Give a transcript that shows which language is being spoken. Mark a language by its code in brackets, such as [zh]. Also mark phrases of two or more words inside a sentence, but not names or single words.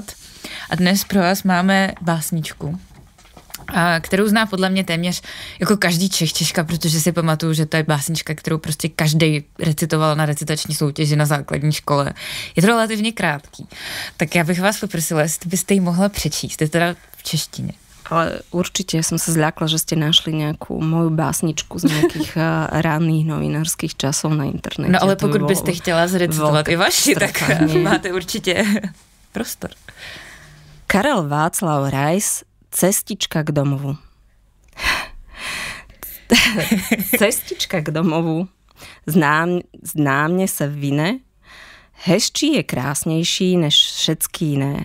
[cs] A dnes pro vás máme básničku, kterou zná podle mě téměř jako každý Češka, protože si pamatuju, že to je básnička, kterou prostě každý recitoval na recitační soutěži na základní škole. Je to relativně krátký. Tak já bych vás poprosila, jestli byste ji mohla přečíst. Je teda v češtině. [sk] Ale určite som sa zľakla, že ste našli nejakú moju básničku z nejakých ranných novinárskych časov na internete. [cs] No ale pokud byste chtěla zrecitovat i vaši, tak máte určitě prostor. Karel Václav Rais, Cestička k domovu. Cestička k domovu známne se vine, hezčí je krásnější než všetky jiné.